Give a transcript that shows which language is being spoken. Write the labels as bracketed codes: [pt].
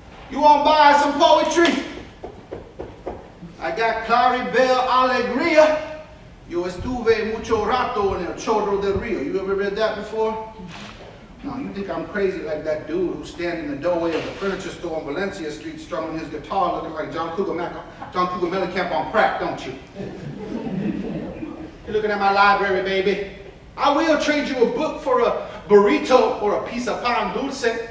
[en] You want to buy some poetry? I got Claribel Alegria. [es] Yo estuve mucho rato en el chorro del río. [en] You ever read that before? No, you think I'm crazy like that dude who's standing in the doorway of the furniture store on Valencia Street strumming his guitar looking like John Cougar Mellencamp on crack, don't you? You're looking at my library, baby. I will trade you a book for a burrito or a piece of pan dulce.